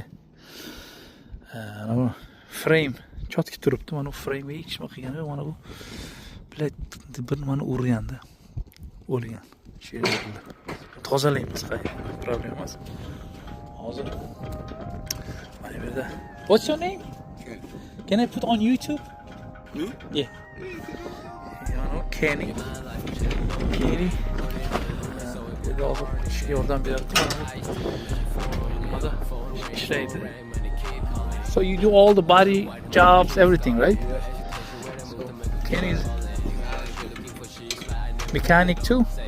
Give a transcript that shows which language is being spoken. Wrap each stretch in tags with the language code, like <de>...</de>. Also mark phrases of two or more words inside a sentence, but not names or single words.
<uz>Mana frame chotki turibdi. Mana bu frame hech nima qilgani yo'q. Mana bu bilet bir nimani urganda o'lgan. Shu yerda tozalaymiz, problem emas. Hozir mana bu yerda.</uz> <en>What's your name? Can I put on YouTube? Yeah. Kenny.</en> <uz>Yordam berdi.</uz> <en>So you do all the body jobs, everything, right? So Kenny is mechanic too.</en>